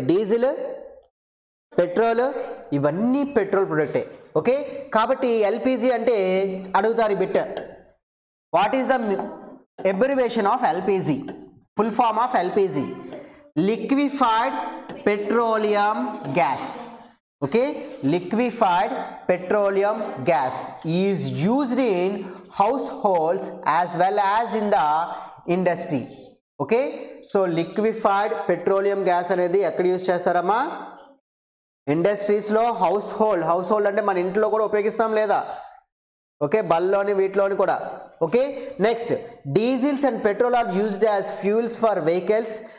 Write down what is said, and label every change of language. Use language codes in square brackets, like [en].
[te] Diesel, petrol ఇవన్నీ petrol ప్రొడక్టే. Okay, కాబట్టి LPG అంటే అడుగుతారు ఈ bit. [en] What is the abbreviation of LPG, full form of LPG? liquefied petroleum gas. Okay, liquefied petroleum gas is used in households as well as in the industry. Okay, so liquefied petroleum gas [te] అనేది ఎక్కడ use చేస్తారమ్మా, ఇండస్ట్రీస్లో. House hold అంటే మన ఇంట్లో కూడా ఉపయోగిస్తాం లేదా, okay, బల్లోని వీటిలోని కూడా. [en] Okay, next diesels and petrol are used as fuels for vehicles.